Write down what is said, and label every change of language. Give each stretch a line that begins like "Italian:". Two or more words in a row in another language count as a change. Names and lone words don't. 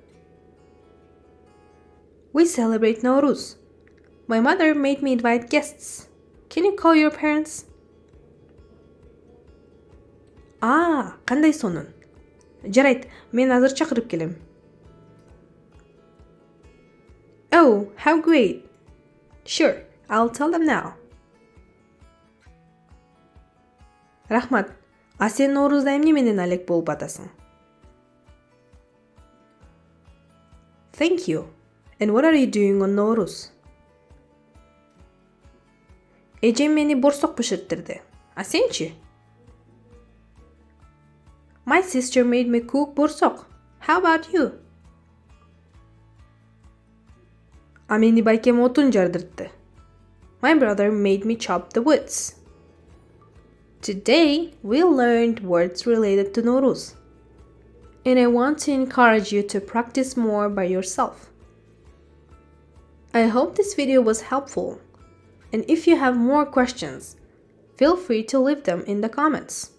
English: We celebrate Nooruz. My mother made me invite guests. Can you call your parents?
Kyrgyz: Кандай сонун. Жарайт, мен азыр чакырып келем.
English: Oh, how great. Sure, I'll tell them now.
Kyrgyz: Рахмат, а сен Ноорузда эмне менен алек болуп атасың?
English: Thank you. And what are you doing on Nooruz?
Kyrgyz: Эжем мени борсок бышырттырды. А сенчи?
English: My sister made me cook борсок. How about you? А мени байкем отун жардыртты. My brother made me chop the woods. Today, we learned words related to Nooruz. And I want to encourage you to practice more by yourself. I hope this video was helpful. And if you have more questions, feel free to leave them in the comments.